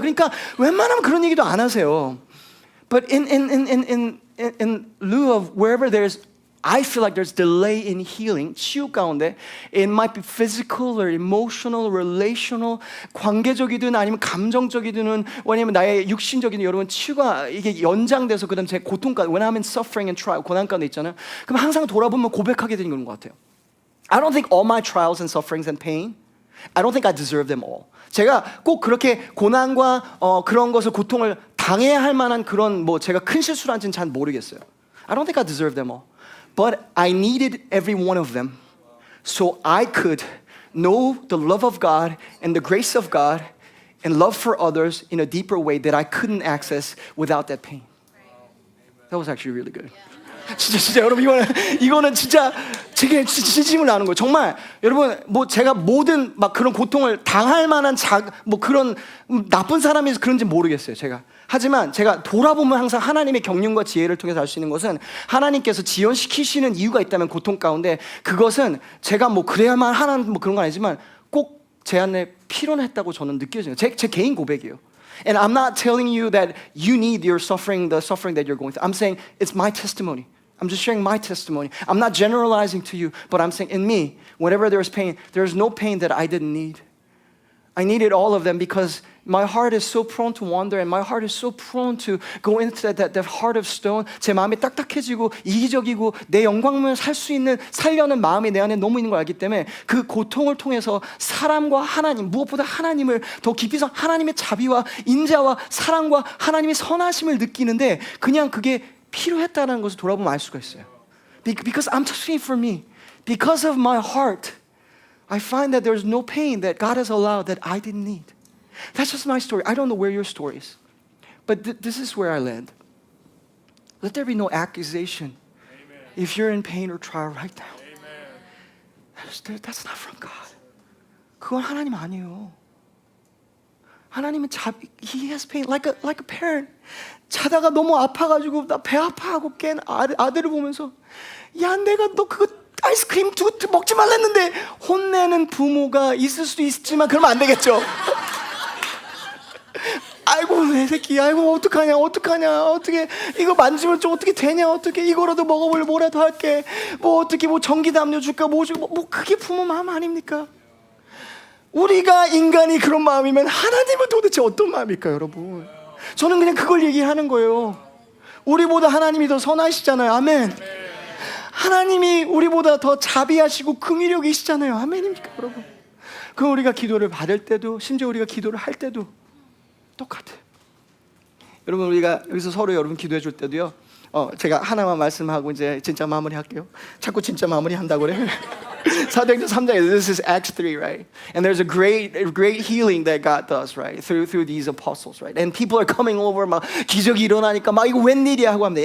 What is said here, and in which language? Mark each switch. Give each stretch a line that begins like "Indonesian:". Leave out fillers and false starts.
Korean: 그러니까 웬만하면 그런 얘기도 안 하세요.
English: But in lieu of wherever I feel like there's delay in healing,
Korean: 치유 가운데
English: it might be physical or emotional, relational,
Korean: 관계적이든 아니면 감정적이든 왜냐면 나의 육신적이든 여러분 치유가 이게 연장돼서 그다음 제 고통까지
English: when I'm in suffering and trial
Korean: 고난 가운데 있잖아요. 그럼 항상 돌아보면 고백하게 되는 것 같아요.
English: I don't think all my trials and sufferings and pain, I don't think I deserve them all.
Korean: 제가 꼭 그렇게 고난과 그런 것을 고통을 당해야 할 만한 그런 뭐 제가 큰 실수를 한지는 잘 모르겠어요.
English: I don't think I deserve them all. But I needed every one of them so I could know the love of God and the grace of God and love for others in a deeper way that I couldn't access without that pain. That was actually really good.
Korean: 진짜 여러분 이거는 진짜 제게 진심을 나는 거예요. 정말 여러분 뭐 제가 모든 막 그런 고통을 당할 만한 뭐 그런 나쁜 사람이 그런지 모르겠어요. 제가 하지만 제가 돌아보면 항상 하나님의 경륜과 지혜를 통해서 알 수 있는 것은 하나님께서 지연시키시는 이유가 있다면 고통 가운데 그것은 제가 뭐 그래야만 하는 뭐 그런 건 아니지만 꼭 제 안에 필요했다고 저는 느껴져요. 제 개인 고백이에요.
English: And I'm not telling you that you need your suffering, the suffering that you're going through. I'm saying it's my testimony. I'm just sharing my testimony. I'm not generalizing to you, but I'm saying in me, whenever there's pain, there's no pain that I didn't need. I needed all of them because my heart is so prone to wander and my heart is so prone to go into that heart of stone.
Korean: 제 마음이 딱딱해지고 이기적이고 내 영광을 살려는 마음이 내 안에 너무 있는 걸 알기 때문에 그 고통을 통해서 사람과 하나님, 무엇보다 하나님을 더 깊이서 하나님의 자비와 인자와 사랑과 하나님의 선하심을 느끼는데 그냥 그게 필요했다는 것을 돌아보면 알 수가 있어요.
English: Because I'm just saying for me, because of my heart, I find that there's no pain that God has allowed that I didn't need. That's just my story. I don't know where your story is. But this is where I land. Let there be no accusation. Amen. If you're in pain or trial right now. Amen. That's not from God.
Korean: 그건 하나님 아니에요. 하나님은
English: He has pain like a parent.
Korean: 자다가 너무 아파가지고 나 배 아파하고 깬 아들을 보면서 야 내가 너 그거 아이스크림 먹지 말랬는데 혼내는 부모가 있을 수도 있지만 그러면 안 되겠죠. 아이고 내 새끼 아이고 어떡하냐 어떻게 이거 만지면 좀 어떻게 되냐 어떻게 이거라도 먹어볼래 뭐라도 할게 뭐 어떻게 뭐 전기담요 줄까 뭐 주고 뭐 그게 부모 마음 아닙니까? 우리가 인간이 그런 마음이면 하나님은 도대체 어떤 마음일까요 여러분? 저는 그냥 그걸 얘기하는 거예요. 우리보다 하나님이 더 선하시잖아요. 아멘. 하나님이 우리보다 더 자비하시고 긍휼력이시잖아요. 아멘입니까 여러분? 그 우리가 기도를 받을 때도 심지어 우리가 기도를 할 때도 똑같아요. 여러분 우리가 여기서 서로 여러분 기도해 줄 때도요. 제가 하나만 말씀하고 이제 진짜 마무리할게요. 자꾸 진짜 마무리한다고 그래. 사도행전 3장에
English: this is Acts 3, right? And there's a great healing that God does, right? Through these apostles, right? And people are coming over
Korean: 막 기적이 일어나니까 막 이거 웬일이야 하고 합니다.